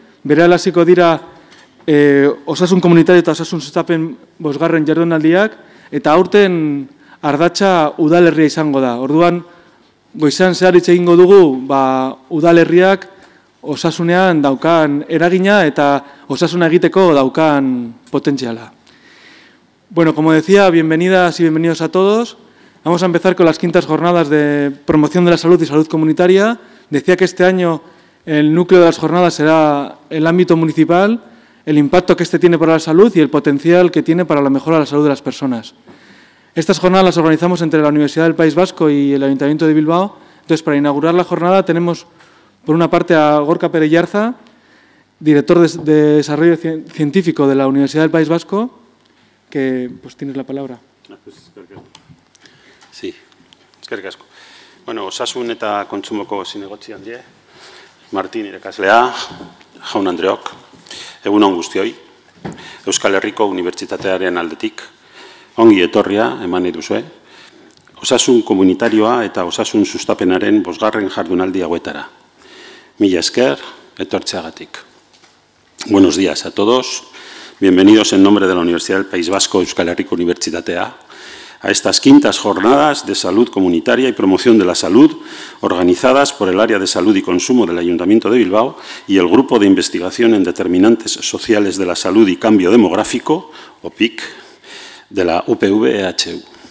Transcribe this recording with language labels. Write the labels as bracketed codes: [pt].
[eu] Berehala hasiko dira osasun komunitario eta osasun sustapen 5. jardunaldiak, eta aurten ardatza udalerria izango da. Orduan, goizan zehar hitz egingo dugu udalerriak osasunean daukan eragina eta osasuna egiteko daukan potentziala. [es] Bueno, como decía, bienvenidas y bienvenidos a todos. Vamos a empezar con las 5ª jornadas de promoción de la salud y salud comunitaria. Decía que este año el núcleo de las jornadas será el ámbito municipal, el impacto que este tiene para la salud y el potencial que tiene para la mejora de la salud de las personas. Estas jornadas las organizamos entre la Universidad del País Vasco y el Ayuntamiento de Bilbao. Entonces, para inaugurar la jornada tenemos, por una parte, a Gorka Pérez Yarza, director de Desarrollo Científico de la Universidad del País Vasco, que pues tienes la palabra. [eu] Sí, eskerrik asko. Bueno, osasun eta kontsumoko zinegotzi handie, Martin irakaslea, jaun Andreok, egun on guztioi, Euskal Herriko Unibertsitatearen aldetik, ongi etorria eman nahi duzue, osasun komunitarioa eta osasun sustapenaren 5. jardunaldi hauetara. Mila esker, etortzeagatik. [es] Buenos días a todos. Bienvenidos en nombre de la Universidad del País Vasco, Euskal Herriko Unibertsitatea, a estas 5ª jornadas de salud comunitaria y promoción de la salud organizadas por el Área de Salud y Consumo del Ayuntamiento de Bilbao y el Grupo de Investigación en Determinantes Sociales de la Salud y Cambio Demográfico, OPIC, de la UPV-EHU.